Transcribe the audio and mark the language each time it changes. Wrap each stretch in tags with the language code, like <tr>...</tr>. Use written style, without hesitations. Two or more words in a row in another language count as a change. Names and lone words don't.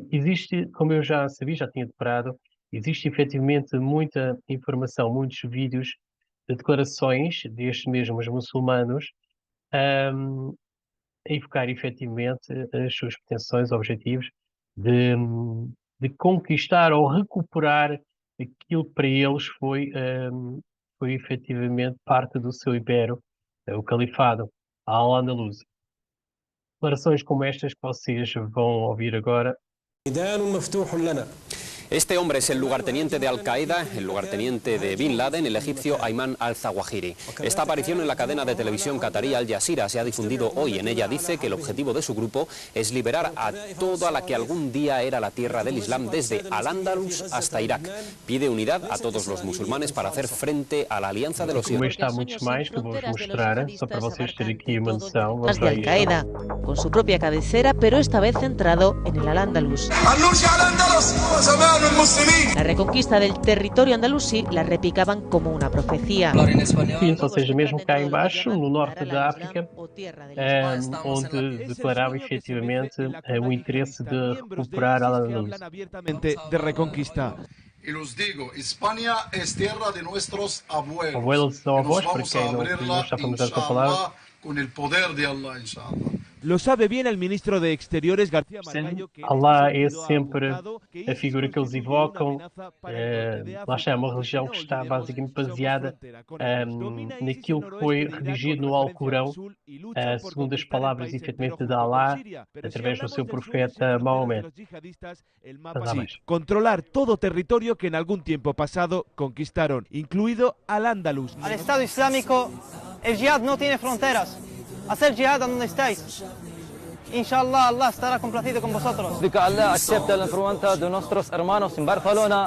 <pt>Existe, como eu já sabia, já tinha deparado, existe efetivamente muita informação, muitos vídeos de declarações destes mesmos muçulmanos, ahm, a evocar efetivamente as suas pretensões, objetivos de, de conquistar ou recuperar aquilo que para eles foi efetivamente parte do seu império, o califado, a Al-Andalus. Declarações como estas que vocês vão ouvir agora.</pt> <ar>ميدان مفتوح لنا</ar> <es>Este hombre es el lugarteniente de Al-Qaeda, el lugarteniente de Bin Laden, el egipcio Ayman al-Zawahiri. Esta aparición en la cadena de televisión qatarí Al Jazeera se ha difundido hoy. En ella dice que el objetivo de su grupo es liberar a toda la que algún día era la tierra del Islam, desde Al-Ándalus hasta Irak. Pide unidad a todos los musulmanes para hacer frente a la alianza de</es> <pt>E</pt> <es>los como sionistas.</es> <pt>este há muitos mais que eu vou-vos mostrar, só para vocês terem aqui uma noção, vamos de lá a isto.</pt> <es>Al-Qaeda, con su propia cabecera, pero esta vez centrado en el Al-Ándalus. La reconquista del territorio andalusí la repicaban como una profecía.</es> <pt>Ou seja, mesmo cá em baixo, no norte da África, onde declarava efetivamente o interesse de recuperar Al-Ándalus.</pt> <es>abiertamente de reconquista. Y los digo, España es tierra de nuestros abuelos. Abuelos y</es> <pt>ou</pt> <es>nos</es> <pt>avós, para</pt> <es>vamos a</es> <pt>quem não</pt> <es>abrirla,</es> <pt>está familiarizado com a palavra.</pt> <es>inshallah, con el poder de Allah, inshallah. Lo sabe bien el ministro de Exteriores, García Margallo, que en</es> <pt>Allah</pt> <es>este</es> <pt>é</pt> <es>sentido ha</es> <pt>sempre</pt> <es>apuntado que</es> <pt>a</pt> <es>ISIS</es> <pt>figura que eles</pt> <es>constituye una</es> <pt>evocam.</pt> <es>amenaza para el norte de</es> <pt>Lá</pt> <es>África.</es> <pt>está, é uma religião</pt> <es>No</es> <pt>que está</pt> <es>olvidemos,</es> <pt>basicamente</pt> <es>somos</es> <pt>baseada</pt> <es>frontera con ellos. Domina ISIS el</es> <pt>naquilo que</pt> <es>noroeste</es> <pt>foi</pt> <es>de Irak</es> <pt>redigido</pt> <es>con</es> <pt>no</pt> <es>referencia a</es> <pt>Alcorão,</pt> <es>Mosul y luchan por</es> <pt>segundo as</pt> <es>conquistar el</es> <pt>palavras</pt> <es>país entero</es> <pt>efetivamente de</pt> <es>junto con</es> <pt>Allah,</pt> <es>Siria. Pero si</es> <pt>através do</pt> <es>hablamos</es> <pt>seu</pt> <es>del sueño sin</es> <pt>profeta</pt> <es>fronteras de</es> <pt>Maomé.</pt> <es>los yihadistas, el</es> <pt>Mas</pt> <es>mapa</es> <pt>há</pt> <es>sí.</es> <pt>mais.</pt> <es>Controlar todo territorio que en algún tiempo pasado conquistaron, incluido Al-Ándalus. Al Estado Islámico, el jihad no tiene fronteras. Hacer jihad a donde estáis. Inshallah, Allah estará complacido con vosotros. De que Allah acepta la pregunta de nuestros hermanos en Barcelona.</es>